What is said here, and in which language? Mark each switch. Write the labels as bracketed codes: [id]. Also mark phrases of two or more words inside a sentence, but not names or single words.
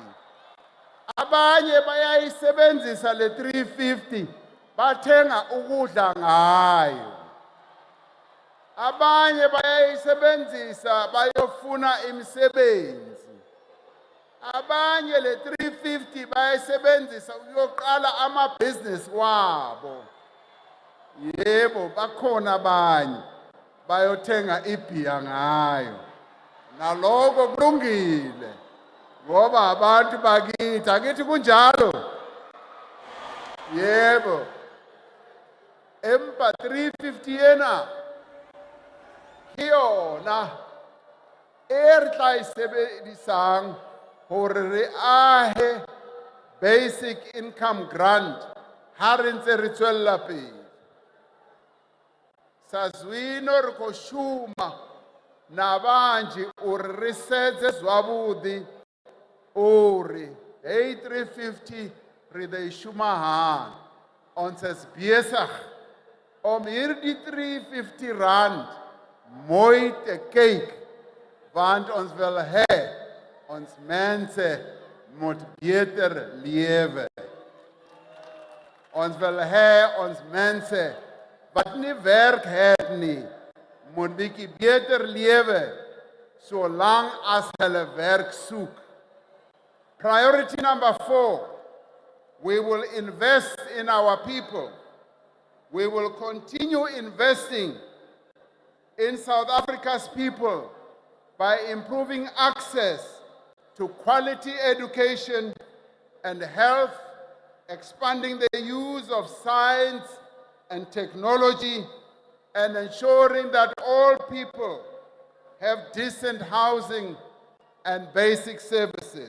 [zu] Abanye bayayisebenzisa le 350 bathenga ukudla ngayo, abanye bayayisebenzisa bayofuna imisebenzi, abanye le 350 bayayisebenzisa ukuyoqala amabhizinisi wabo. Yebo, bakhona abanye bayothenga ibhiya ngayo, naloko kulungile ngoba abantu bakithi, akithi kunjalo. Yebo, [st] empa 350 yena yona e tla isebedisang hore re ahe [en] basic income grant [st] ha re ntse re tswella pele. [ve] Sazwino re ko shuma na banji uri re setse zwavhuḓi uri hey 350 re de shuma [af] han ons is besig om hierdie 350 rand mooi te kyk, want ons wil hê ons mense moet beter lewe. Ons wil hê ons mense wat nie werk het nie moet bietjie beter lewe solang as hulle werk soek. [en] Priority number 4, we will invest in our people. We will continue investing in South Africa's people by improving access to quality education and health, expanding the use of science and technology, and ensuring that all people have decent housing and basic services.